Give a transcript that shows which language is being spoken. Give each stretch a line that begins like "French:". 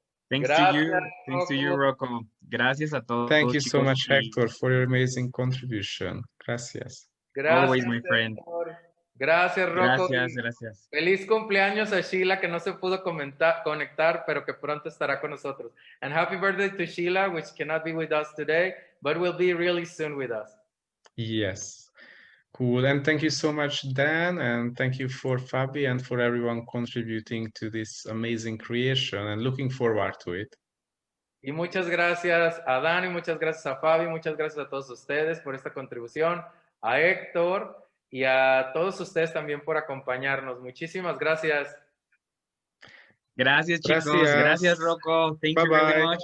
English: Thanks to you, Rocco.
Spanish: Gracias a todos.
English: Thank you
Spanish: chicos,
English: so much, Hector, for your amazing contribution.
Spanish: Gracias.
English: Always, my friend.
Spanish: Gracias, Rocco. Gracias. Feliz cumpleaños a Sheila, que no se pudo conectar, pero que pronto estará con nosotros.
English: And happy birthday to Sheila, which cannot be with us today, but will be really soon with us. Yes. Cool. And thank you so much, Dan, and thank you for Fabi and for everyone contributing to this amazing creation and looking forward to it.
Spanish: Y muchas gracias a Dan y muchas gracias a Fabi, muchas gracias a todos ustedes por esta contribución, a Héctor y a todos ustedes también por acompañarnos. Muchísimas gracias. Gracias, chicos. Gracias, Rocco.
English: Thank you very much.